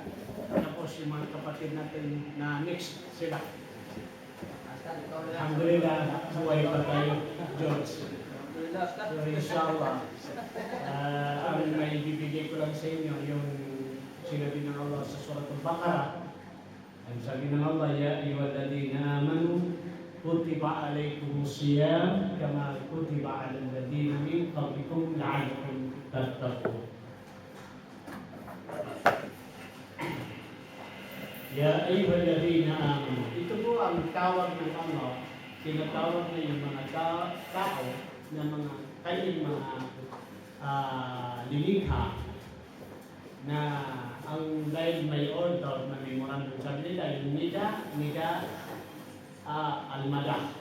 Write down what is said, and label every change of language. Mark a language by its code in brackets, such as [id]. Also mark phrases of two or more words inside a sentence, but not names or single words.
[tl] Tapos yung mga kapatid natin na next sila. Alhamdulillah, buhay pa tayo, George. So inshallah, ang may bibigay ko lang sa inyo yung sinabi ng Allah sa Surah Al-Baqarah. Ang sabi ng Allah, [ar] يا أيها الذين آمنوا كتب عليكم الصيام كما كتب على الذين من قبلكم لعلكم تتقون. يا أيها الذين آمنوا. [tl] Ito po ang tawag ng Allah. Tinatawag na yung mga tao na mga kayong mga lilikha na ang dahil may order na memorandum sa nila, yung [ar] نداء المدح.